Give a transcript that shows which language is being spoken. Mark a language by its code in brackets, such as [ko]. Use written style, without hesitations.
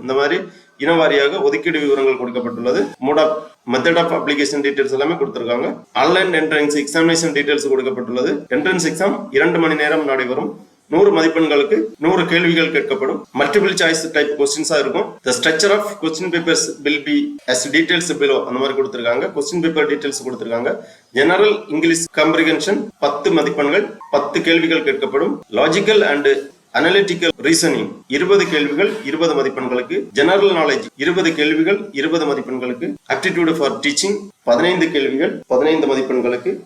[ta] இந்த மாதிரி இனவாரியாக ஒதுக்கீடு விவரங்கள் கொடுக்கப்பட்டுள்ளது. Mode of method of application details எல்லாமே கொடுத்திருக்காங்க. ஆன்லைன் என்ட்ரன்ஸ் எக்ஸாமினேஷன் டீடைல்ஸ் கொடுக்கப்பட்டுள்ளது. என்ட்ரன்ஸ் எக்ஸாம் 2 மணி நேரம் நடைபெறும். 100 மதிப்பெண்களுக்கு 100 கேள்விகள் கேட்கப்படும். மல்டிபிள் சாய்ஸ் டைப் கொஸ்டின்ஸா இருக்கும். [en] The structure of question papers will be as details below. [ta] அந்த மாதிரி கொடுத்திருக்காங்க. கொஸ்டின் பேப்பர் டீடைல்ஸ் கொடுத்திருக்காங்க. ஜெனரல் இங்கிலீஷ் காம்ப்ரிஹென்ஷன் 10 மதிப்பெண்கள், 10 கேள்விகள் கேட்கப்படும். லாஜிக்கல் அண்ட் அனலிட்டிக்கல் ரீசனிங் 20 கேள்விகள், 20 மதிப்பெண்களுக்கு. ஜெனரல் நாலேஜ் 20 கேள்விகள், 20 மதிப்பெண்களுக்கு. ஆப்டிடியூட் ஃபார் டீச்சிங் 15 கேள்விகள், 15 மதிப்பெண்களுக்கு.